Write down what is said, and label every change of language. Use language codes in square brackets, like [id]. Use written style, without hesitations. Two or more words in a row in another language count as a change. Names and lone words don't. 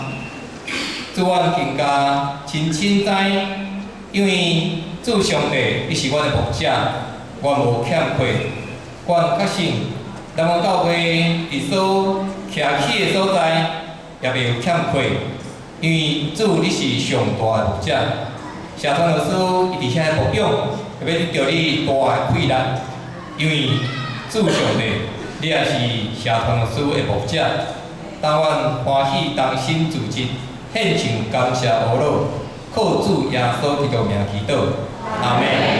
[nan] 主阮更加深深知，因为主上帝伊是阮的牧者，阮无欠缺。阮确信，咱阮教会伫所徛起的所在，也袂有欠缺。因为主你是上大的牧者，社团老师伊伫遐牧养，会要得到你大的气力。因为主上帝，你也是社团老师的牧者，当阮欢喜同心自职，献上感谢阿罗，靠主耶稣基督名祈祷，阿门。